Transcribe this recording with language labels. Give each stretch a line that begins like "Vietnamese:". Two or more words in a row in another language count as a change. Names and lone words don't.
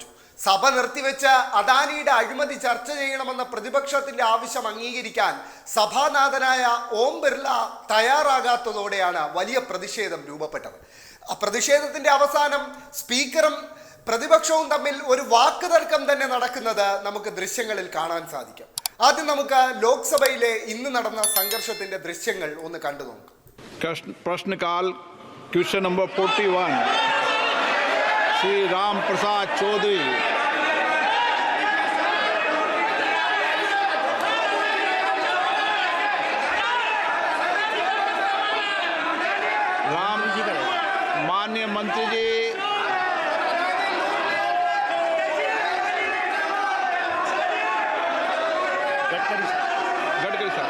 Malayalam: സഭ നിർത്തിവെച്ച് അദാനിയുടെ അഴിമതി ചർച്ച ചെയ്യണമെന്ന പ്രതിപക്ഷത്തിന്റെ ആവശ്യം അംഗീകരിക്കാൻ സഭാനാഥനായ ഓം ബിർള തയ്യാറാകാത്തതോടെയാണ് വലിയ പ്രതിഷേധം രൂപപ്പെട്ടത്. ആ പ്രതിഷേധത്തിന്റെ അവസാനം സ്പീക്കറും പ്രതിപക്ഷവും തമ്മിൽ ഒരു വാക്കുതർക്കം തന്നെ നടക്കുന്നത് നമുക്ക് ദൃശ്യങ്ങളിൽ കാണാൻ സാധിക്കും. ആദ്യം നമുക്ക് ലോക്സഭയിലെ ഇന്ന് നടന്ന സംഘർഷത്തിന്റെ ദൃശ്യങ്ങൾ ഒന്ന് കണ്ടു നോക്കാം.
Hindi: प्रश्नकाल
English: question number
Hindi: 41 श्री राम प्रसाद चौधरी। राम जी का माननीय मंत्री जी गडकरी साहब